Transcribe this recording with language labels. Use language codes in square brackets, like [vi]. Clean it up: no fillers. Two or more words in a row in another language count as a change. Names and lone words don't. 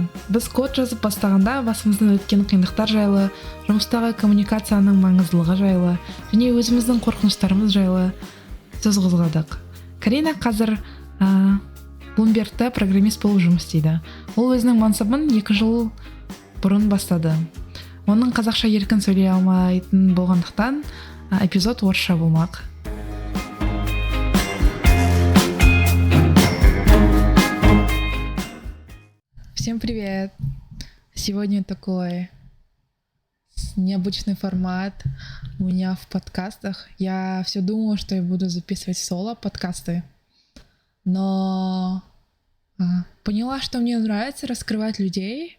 [kk] Біз код жазып бастағанда басымыздан өткен қиындықтар жайлы, жұмыстағы коммуникацияның маңыздылығы жайлы және өзіміздің қорқыныштарымыз жайлы сөз қозғадық. Карина қазір Bloomberg'та программист болып жұмыс істейді. Ол өзінің мансабын 2 жыл бұрын бастады. Оның қазақша еркін сөйлей алмайтын болғандықтан эпизод орысша болмақ. [ru] Всем привет! Сегодня такой необычный формат у меня в подкастах. Я все думала, что я буду записывать соло-подкасты, но поняла, что мне нравится раскрывать людей.